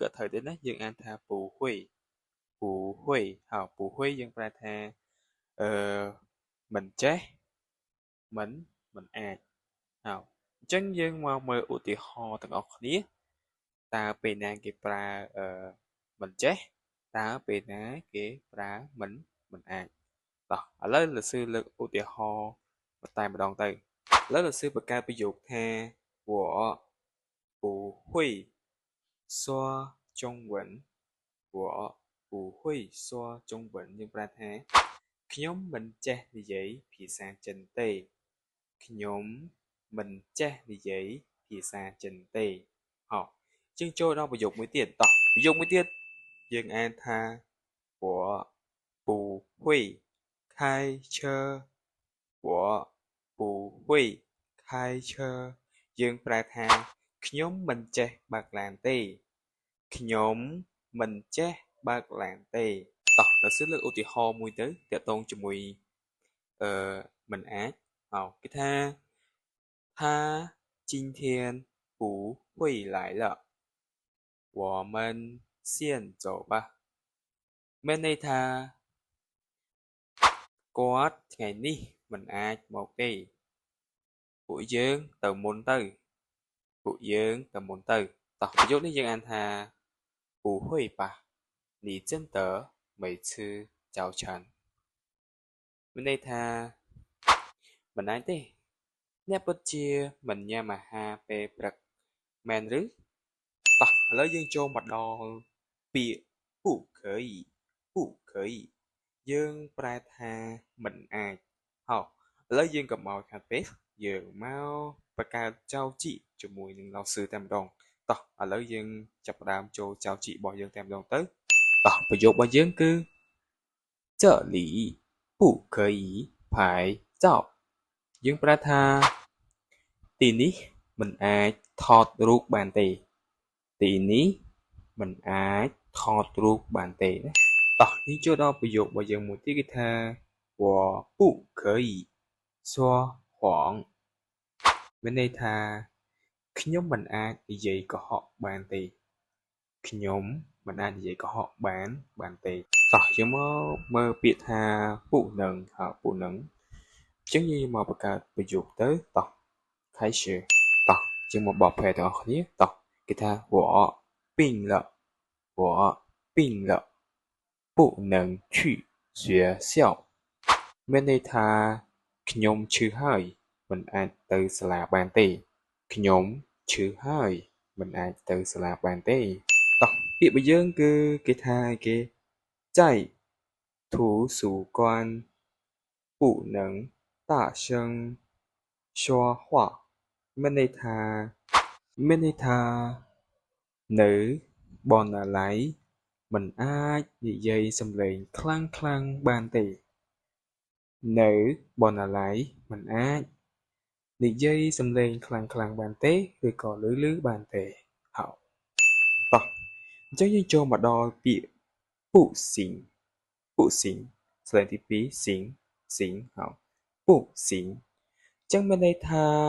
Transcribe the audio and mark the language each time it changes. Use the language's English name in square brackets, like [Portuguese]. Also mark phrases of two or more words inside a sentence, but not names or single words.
[Khmer] ត្រូវដែរណាយើងអានថាពូហ៊ុយហើយពូហ៊ុយយើងប្រែថាអឺមិនចេះមិនអាចហើយអញ្ចឹងយើងមកមើលឧទាហរណ៍ទាំងអស់គ្នាតើពេលណាគេប្រើមិនចេះតើពេលណាគេប្រើមិនអាចតោះ ឥឡូវលោកsưលើកឧទាហរណ៍តែម្ដងទៅឥឡូវលោកsưបង្កើតប្រយោគថា [Chinese] 我不会说中文我不会说中文 [Khmer] យើងប្រែថាខ្ញុំមិន ចេះនិយាយភាសាចិនទេខ្ញុំមិនចេះនិយាយភាសាចិនទេហោជាងចូលដល់ប្រយោគមួយទៀតតោះ ប្រយោគមួយទៀតយើងអានថា [Chinese] 我不会开车我不会开车 [Khmer] យើងប្រែ ថាខ្ញុំមិនចេះបើកឡានទេខ្ញុំមិនចេះបើកឡានទេតោះដល់សួរលើកឧទាហរណ៍មួយទៅតាក់ទងជាមួយមិនអាចគេថា [Chinese] 他今天不会来了我们先走吧 [Khmer] មានន័យថាគាត់ថ្ងៃនេះមិនអាចមកទេពួកយើងទៅមុនទៅ តោះប្រយោគនេះយើងអានថា [Chinese] 不会吧你真的没吃早餐 [Khmer] មានន័យថាមិនអាចទេអ្នកពិតជាមិនញ៉ាំអាហារពេលព្រឹកមែនឬតោះឥឡូវយើងចូលមកដល់ពាក្យ不可以 យើងប្រែថាមិនអាចហោឥឡូវយើងក៏មកខាត់ពេកយើងមកបង្កើតចៅជីជាមួយនឹងលោកsưតែម្ដងតោះឥឡូវយើងចាប់ផ្ដើម ចូលចៅជីរបស់យើងតែម្ដងទៅតោះប្រយោគរបស់យើងគឺ [Chinese] 这里不可以拍照 [Khmer] យើងប្រែថាទីនេះមិនអាចថតរូបបានទេទីនេះមិនអាចថតរូបបានទេណាតោះនេះចូលដល់ប្រយោគរបស់យើងមួយទៀតគឺថា [Chinese] 我不可以说谎 [Khmer] មានន័យថាខ្ញុំមិនអាចនិយាយកុហកបានទេខ្ញុំមិនអាចនិយាយកុហកបានទេតោះយើងមកមើលពាក្យថាពុនឹងពុនឹងអញ្ចឹងយើងមកបង្កើត ប្រយោគទៅតោះ开始តោះយើងមកបកប្រែទាំងអស់គ្នាតោះគេថា [Chinese] 我病了我病了不能去学校 [Khmer] មានន័យថាខ្ញុំឈឺ ហើយមិនអាចទៅសាលាបានទេខ្ញុំឈឺហើយមិនអាចទៅសាលាបានទេតោះពាក្យរបស់យើងគឺ គេថាគេ [Chinese] 在图书馆不能大声说话 [Khmer] មានន័យថានៅ បណ្ណាល័យមិនអាចនិយាយសំឡេងខ្លាំងបានទេនៅបណ្ណាល័យមិនអាចនិយាយសំឡេងខ្លាំងបានទេឬក៏លឺបានទេហើយតោះអញ្ចឹងយើងចូលមកដល់ពាក្យពុសិងស្លេងទី2សិងហើយពុសិងអញ្ចឹងមានន័យថា